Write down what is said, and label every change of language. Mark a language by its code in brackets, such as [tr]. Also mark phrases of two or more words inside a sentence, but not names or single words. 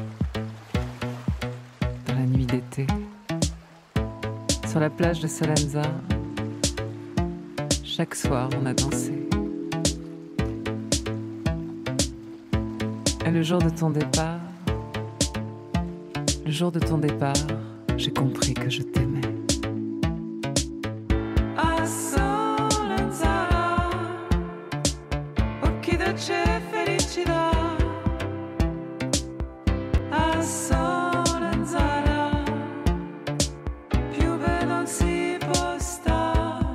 [fr] Dans la nuit d'été, sur la plage de Solenzara, chaque soir on a dansé. Et le jour de ton départ, j'ai compris que je t'aimais. [it] A Solenzara, occhi dolce felicità. A Solenzara, più bello non si può stare.